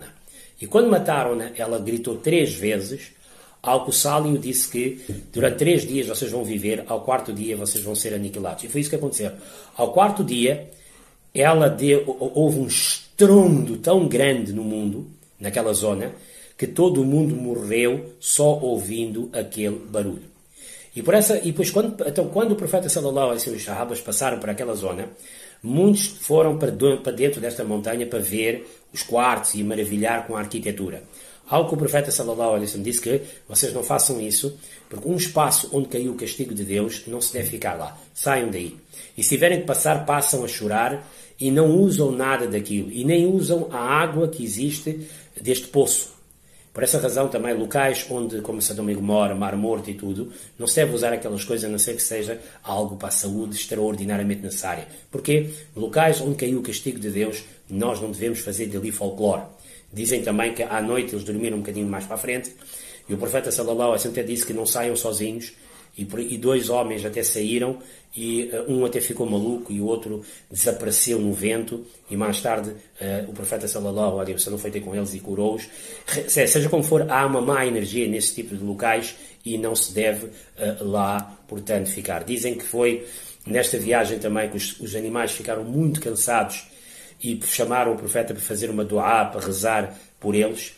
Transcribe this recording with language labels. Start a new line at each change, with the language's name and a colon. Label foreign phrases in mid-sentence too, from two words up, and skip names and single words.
Portuguese: E quando mataram-na, ela gritou 3 vezes, ao que o Salih disse que durante 3 dias vocês vão viver, ao 4º dia vocês vão ser aniquilados. E foi isso que aconteceu. Ao 4º dia, houve um estrondo tão grande no mundo, naquela zona, que todo o mundo morreu só ouvindo aquele barulho. E depois, quando o profeta
Arabic: صلى الله عليه وسلم
Portuguese: e os sahabas passaram para aquela zona, muitos foram para dentro desta montanha para ver os quartos e maravilhar com a arquitetura. Algo que o profeta
Arabic: صلى الله عليه وسلم
Portuguese: disse que vocês não façam isso, porque um espaço onde caiu o castigo de Deus não se deve ficar lá. Saiam daí. E se tiverem de passar, passam a chorar e não usam nada daquilo. E nem usam a água que existe deste poço. Por essa razão também locais onde, como Sodoma e Gomorra, Mar Morto e tudo, não se deve usar aquelas coisas a não ser que seja algo para a saúde extraordinariamente necessária. Porque locais onde caiu o castigo de Deus, nós não devemos fazer dali folclore. Dizem também que à noite eles dormiram um bocadinho mais para a frente, e o profeta
Arabic: صلى الله عليه وسلم
Portuguese: até disse que não saiam sozinhos, e 2 homens até saíram, e um até ficou maluco e o outro desapareceu no vento, e mais tarde o profeta
Arabic: صلى الله عليه وسلم
Portuguese: foi ter com eles e curou-os. Seja como for, há uma má energia nesse tipo de locais e não se deve lá, portanto, ficar. Dizem que foi nesta viagem também que os animais ficaram muito cansados e chamaram o profeta para fazer uma duá, para rezar por eles.